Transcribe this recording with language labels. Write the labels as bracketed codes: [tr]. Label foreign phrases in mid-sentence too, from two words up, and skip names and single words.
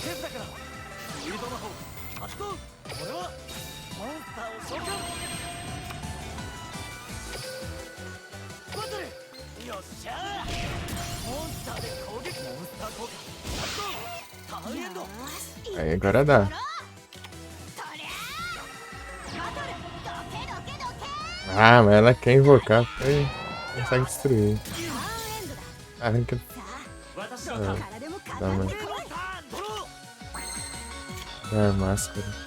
[ja] 手札から。フィールドの方。発動。俺はモンスターを召喚。バトル。よっしゃー。モンスターで攻撃。モンスター効果。発動。ターンエンド。 [pt] Aí agora dá. Ah, mas ela quer invocar, aí consegue destruir. Arranca. Dá, mano. Dá a máscara.